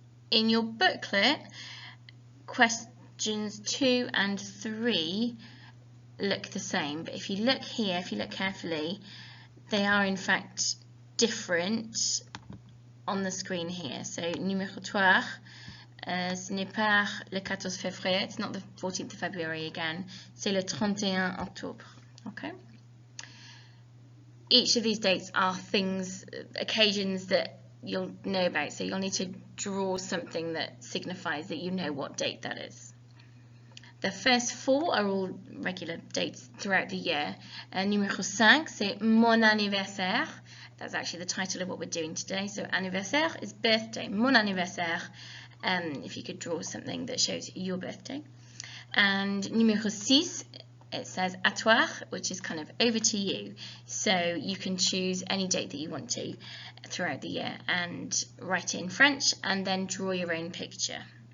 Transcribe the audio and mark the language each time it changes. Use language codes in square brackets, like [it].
[en] In your booklet, questions 2 and 3 look the same, but if you look here, if you look carefully, they are in fact different on the screen here. [fr] So numéro 3, ce n'est pas le 14 février, [en] it's not the 14th of February again, [fr] c'est le 31 octobre. [en] Okay? Each of these dates are things, occasions that you'll know about, so you'll need to draw something that signifies that you know what date that is. The first 4 are all regular dates throughout the year. [fr] Numéro 5, c'est mon anniversaire. [en] That's actually the title of what we're doing today. So anniversaire is birthday. Mon anniversaire, if you could draw something that shows your birthday. And numéro 6, it says à toi, which is kind of over to you. So you can choose any date that you want to throughout the year and write it in French and then draw your own picture.